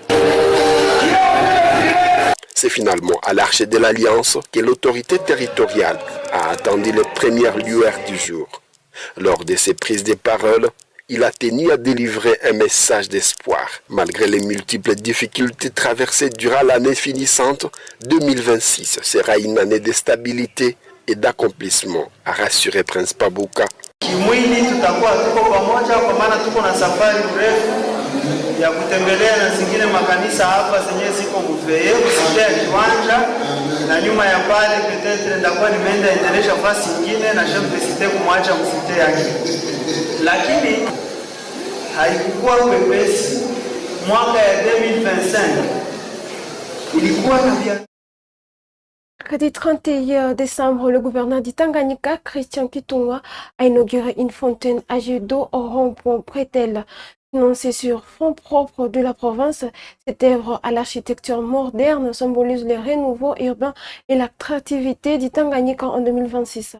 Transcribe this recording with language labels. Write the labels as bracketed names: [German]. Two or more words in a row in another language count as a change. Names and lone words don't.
[French] C'est finalement à l'Arche de l'Alliance que l'autorité territoriale a attendu les premières lueurs du jour. Lors de ses prises de parole, il a tenu à délivrer un message d'espoir. Malgré les multiples difficultés traversées durant l'année finissante, 2026 sera une année de stabilité et d'accomplissement, a rassuré Prince Pabouka. [Swahili] Kimwili tutakuwa tuko pamoja kwa maana tuko na safari mrefu ya kutembelea na zingine makanisa hapa zenye ziko Muveye, kusaidia Kiwanja, na nyuma ya pale petetre ndakuwa nimeenda endelesha fasi nyingine na [French] chef de cité [Swahili] kumwacha msite yake. Lakini haikuwa wepesi. Mwaka ya 2025 ilikuwa na [French] Mercredi 31 décembre, le gouverneur du Tanganyika, Christian Kitungwa, a inauguré une fontaine à jet d'eau au rond-point Prétel. Financée sur fonds propres de la province, cette œuvre à l'architecture moderne symbolise le renouveau urbain et l'attractivité du Tanganyika en 2026.